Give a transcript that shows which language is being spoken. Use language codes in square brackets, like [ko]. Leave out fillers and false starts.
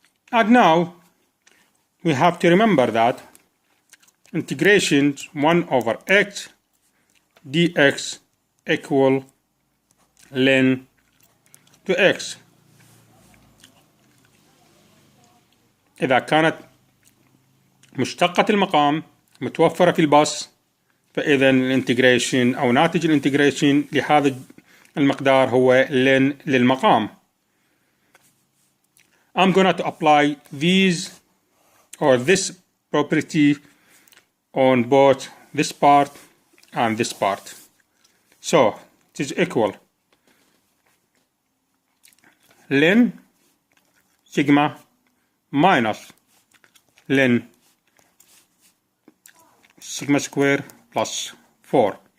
[en] And now we have to remember that integration 1 over x dx equal ln to x. [ar] إذا كانت مشتقة المقام متوفرة في الباص فإذا الانتجريشن أو ناتج الانتجريشن لهذا المقدار هو ln للمقام. [en] I'm going to apply these or this property on both this part and this part. So it is equal ln sigma minus ln sigma square plus 4.